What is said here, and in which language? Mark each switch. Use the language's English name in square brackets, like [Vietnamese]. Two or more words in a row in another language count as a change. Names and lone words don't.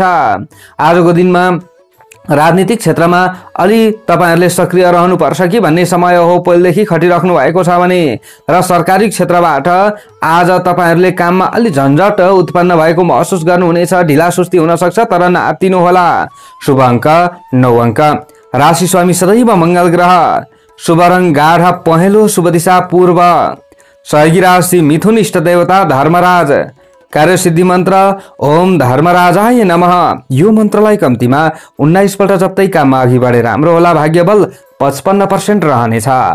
[Nepali] आजको दिनमा राजनीतिक क्षेत्रमा अलि तपाईहरुले सक्रिय रहनुपर्छ कि भन्ने समय हो। पहिलेदेखि खटिराख्नु भएको छ भने र सरकारी क्षेत्रबाट आज तपाईहरुले काममा अलि झन्झट उत्पन्न भएको महसुस गर्नुहुनेछ। ढिला सुस्ती हुन सक्छ, तर नआत्तिनु होला। शुभ अङ्क 9 अङ्क। राशि स्वामी सदैव मंगल ग्रह। शुभ रङ गाढा पहेँलो। शुभ दिशा पूर्व। सहयोगी राशि मिथुन। इष्ट देवता धर्मराज। कार्यसिद्धि मन्त्र [Sanskrit] ओम धर्मराजाय नमः। [Nepali] यो मन्त्रलाई कम्तीमा 19 पल्ट जप्दै काममा अघि बढे राम्रो होला। भाग्य बल 55% रहनेछ।